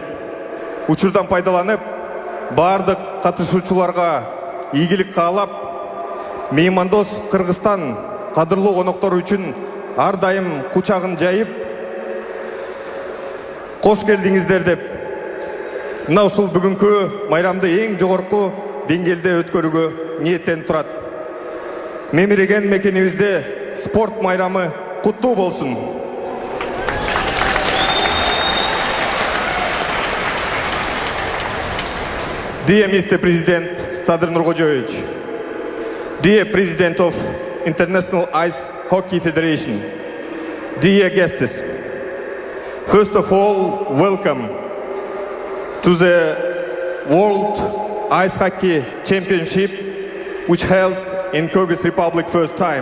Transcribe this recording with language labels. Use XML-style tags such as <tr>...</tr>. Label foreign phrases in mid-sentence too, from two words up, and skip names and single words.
<ky>Учурдан пайдаланып, бардык катышуучуларга ийгилик каалап, меймандос Кыргызстан кадырлуу коноктору үчүн ар дайым кучагын жайып, кош келдиңиздер деп, мына ушул бүгүнкү майрамды эң жогорку деңгээлде өткөрүүгө ниеттенип турат. Мемиреген мекенибизде спорт майрамы куттуу болсун.</ky> <en>Dear Mr. President Sadir Nurkojoyevich, dear President of International Ice Hockey Federation, dear guests, first of all, welcome to the World Ice Hockey Championship, which held in Kyrgyz Republic first time.</en>